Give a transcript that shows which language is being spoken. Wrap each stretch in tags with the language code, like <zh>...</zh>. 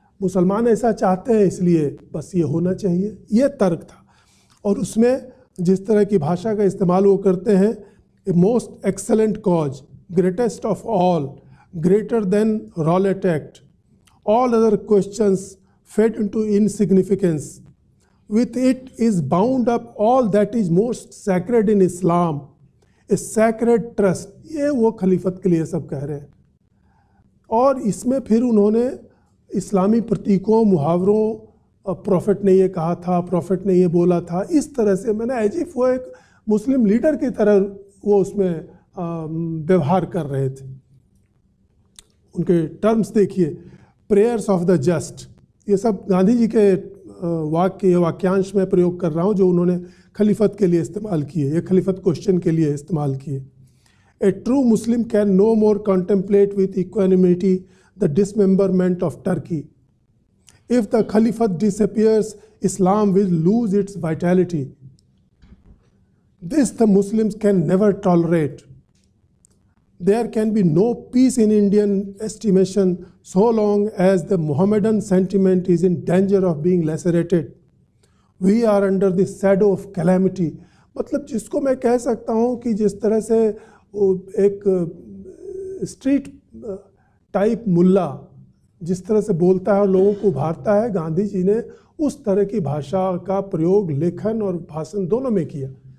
<hi>मुसलमान ऐसा चाहते हैं इसलिए बस ये होना चाहिए, ये तर्क था। और उसमें जिस तरह की भाषा का इस्तेमाल वो करते हैं,</hi> <en>A most excellent cause, greatest of all, greater than Rowlatt Act, all other questions fed into insignificance. With it is bound up all that is most sacred in Islam, a sacred trust.</en> <hi>ये वो खलीफत के लिए सब कह रहे हैं। और इसमें फिर उन्होंने इस्लामी प्रतीकों, मुहावरों, प्रॉफिट ने ये कहा था, प्रॉफिट ने ये बोला था, इस तरह से मैंने एज इफ वो एक मुस्लिम लीडर की तरह वो उसमें व्यवहार कर रहे थे। उनके टर्म्स देखिए,</hi> <en>prayers of the just,</en> <hi>ये सब गांधी जी के वाक्यांश में प्रयोग कर रहा हूँ जो उन्होंने खलीफत के लिए इस्तेमाल किए, ये खलीफत क्वेश्चन के लिए इस्तेमाल किए।</hi> <en>A true Muslim can no more contemplate with equanimity the dismemberment of Turkey. If the Khalifat disappears, Islam will lose its vitality. This the Muslims can never tolerate. There can be no peace in Indian estimation so long as the Mohammedan sentiment is in danger of being lacerated. We are under the shadow of calamity.</en> <hi>मतलब जिसको मैं कह सकता हूँ कि जिस तरह से एक स्ट्रीट टाइप मुल्ला जिस तरह से बोलता है और लोगों को उभारता है, गांधी जी ने उस तरह की भाषा का प्रयोग लेखन और भाषण दोनों में किया।</hi>